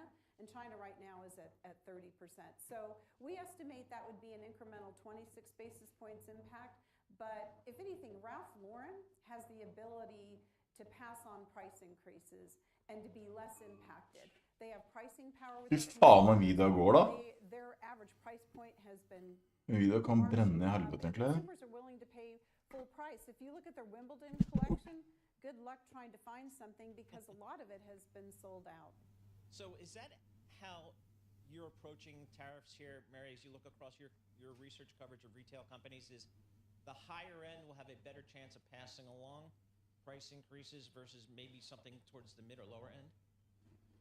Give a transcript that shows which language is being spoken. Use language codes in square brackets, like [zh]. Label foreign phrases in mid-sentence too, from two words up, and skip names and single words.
[en] And China right now is at 30%. So we estimate that would be an incremental 26 basis points impact. But if anything, Ralph Lauren has the ability to pass on price increases and to be less impacted. They have pricing power with [no] Fy faen hva Nvidia går da. [en] Their average price point has been [no] Nvidia kan brenne i helvete egentlig. [en] Consumers are willing to pay full price. If you look at their Wimbledon collection, good luck trying to find something because a lot of it has been sold out. So is that how you're approaching tariffs here, Mary, as you look across your research coverage of retail companies, is the higher end will have a better chance of passing along price increases versus maybe something towards the mid or lower end?